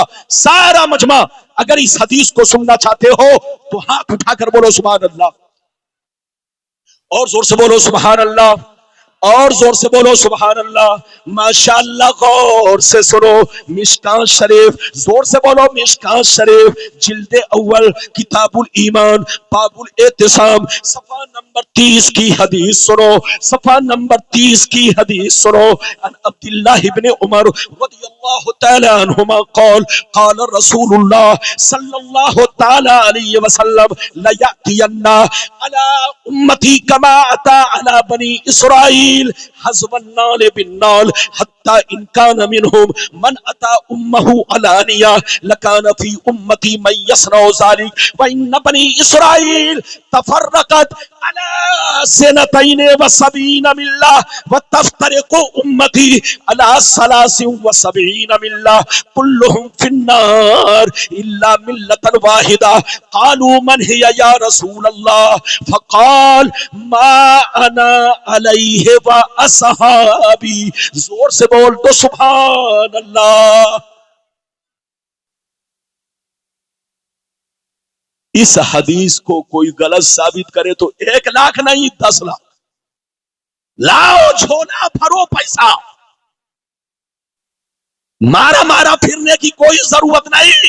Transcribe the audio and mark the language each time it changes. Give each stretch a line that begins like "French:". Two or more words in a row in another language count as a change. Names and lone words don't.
Hindi: सारा मजमा अगर इस हदीस को सुनना चाहते हो तो हाथ उठाकर बोलो
Arabic: سبحان الله,
Hindi: और जोर से बोलो
Arabic: سبحان الله,
Hindi: और जोर से बोलो
Arabic: سبحان الله.
Hindi: माशाअल्लाह, गौर से सुनो। मिशकात शरीफ, जोर से बोलो मिशकात शरीफ, जिल्दे अव्वल, किताबुल ईमान, बाबुल एतिसाम, सफा नंबर 30 की हदीस सुनो, सफा नंबर 30 की हदीस सुनो।
Arabic: عن عبد الله بن عمر رضي الله تعالى عنهما قال قال رسول الله صلى الله تعالى عليه وسلم ليأتين على أمتي كما أتى على بني إسرائيل حذو النعل بالنعل حتى إن كان منهم من أتى أمه علانية لكان في أمتي من يصنع ذلك وإن بني إسرائيل تفرقت على ثنتين وسبعين ملة وتفترق أمتي على ثلاث وسبعين ملة كلهم في النار إلا ملة واحدة قالوا من هي يا رسول الله فقال ما أنا عليه وأصحابي.
Hindi: जोर से बोल तो
Arabic: سبحان الله.
Hindi: इस हदीस को कोई गलत साबित करे तो 1 लाख नहीं 10 लाख लाओ, झोला भरो पैसा, मारा मारा फिरने की कोई जरूरत नहीं।